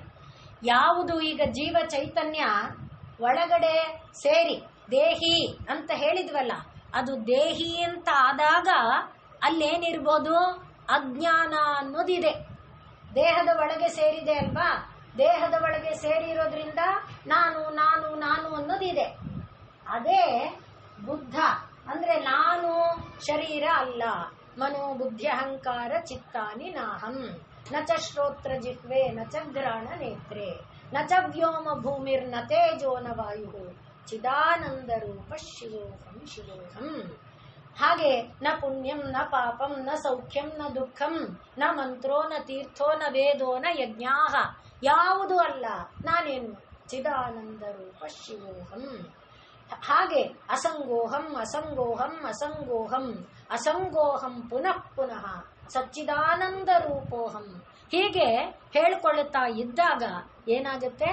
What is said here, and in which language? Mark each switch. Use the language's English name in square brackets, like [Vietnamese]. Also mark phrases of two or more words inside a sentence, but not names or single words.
[Kannada] ಯಾವುದು ಈಗ ಜೀವ ಚೈತನ್ಯ ಒಳಗಡೆ ಸೇರಿ ದೇಹಿ ಅಂತ ಹೇಳಿದ್ವಲ್ಲ, ಅದು ದೇಹಿ ಅಂತ ಆದಾಗ ಅಲ್ಲೇನಿರ್ಬೋದು? ಅಜ್ಞಾನ ಅನ್ನೋದಿದೆ. ದೇಹದ ಒಳಗೆ ಸೇರಿದೆ ಅಲ್ವಾ? ದೇಹದ ಒಳಗೆ ಸೇರಿರೋದ್ರಿಂದ ನಾನು ನಾನು ನಾನು ಅನ್ನೋದಿದೆ. ಅದೇ ಬುದ್ಧ ಅಂದ್ರೆ ನಾನು ಶರೀರ ಅಲ್ಲ. [Sanskrit] ಮನೋ ಬುದ್ಧಿ ಅಹಂಕಾರ ಚಿತ್ತಾನಿ ನಾಹಂ ನ ಚ ಶ್ರೋತ್ರ ಜಿಹ್ವೆ ನ ಚ ಘ್ರಾಣ ನೇತ್ರೆ ನ ಚ ವ್ಯೋಮ ಭೂಮಿರ್ ನ ತೇಜೋ ನ ವಾಯು ಚಿದಾನಂದ ರೂಪ ಶಿವೋಹಂ ಶಿವೋಹಂ. ಹಾಗೆ ನ ಪುಣ್ಯಂ ನ ಪಾಪಂ ನ ಸೌಖ್ಯಂ ನ ದುಃಖಂ ನ ಮಂತ್ರೋ ನ ತೀರ್ಥೋ ನ ವೇದೋ ನ ಯಜ್ಞಾಹ, [Kannada] ಯಾವುದೂ ಅಲ್ಲ, ನಾನೇನು [Sanskrit] ಚಿದಾನಂದ ರೂಪ ಶಿವೋಹಂ. ಹಾಗೆ ಅಸಂಗೋಹಂ ಅಸಂಗೋಹಂ ಅಸಂಗೋಹಂ ಅಸಂಗೋಹಂ ಪುನಃ ಪುನಃ ಸಚ್ಚಿದಾನಂದ ರೂಪೋಹಂ. [Kannada] ಹೀಗೆ ಹೇಳ್ಕೊಳ್ಳುತ್ತಾ ಇದ್ದಾಗ ಏನಾಗುತ್ತೆ?